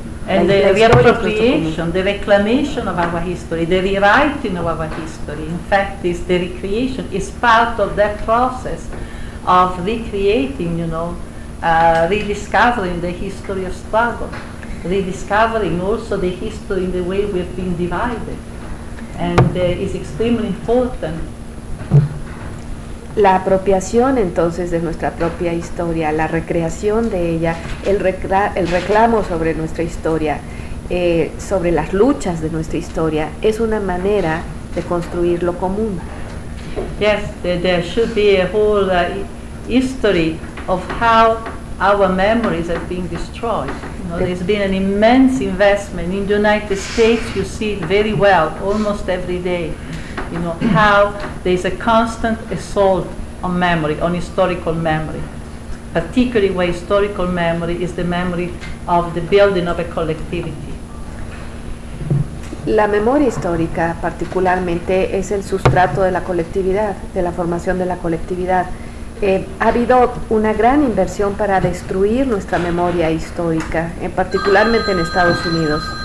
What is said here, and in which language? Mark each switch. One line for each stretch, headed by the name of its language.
English: And the reappropriation, the reclamation of our history, the rewriting of our history, in fact, is the recreation, is part of that process of recreating, you know, rediscovering the history of struggle, rediscovering also the history in the way we've been divided. And it's extremely important.
Spanish: La apropiación entonces de nuestra propia historia, la recreación de ella, el reclamo sobre nuestra historia, sobre las luchas de nuestra historia, es una manera de construir lo común.
English: Yes, there should be a whole history of how our memories have been destroyed. You know, there's been an immense investment in the United States, you see it very well, almost every day. You know how there is a constant assault on memory, on historical memory, particularly where historical memory is the memory of the building of a collectivity.
Spanish: La memoria histórica, particularmente, es el sustrato de la colectividad, de la formación de la colectividad. Ha habido una gran inversión para destruir nuestra memoria histórica, particularmente en Estados Unidos.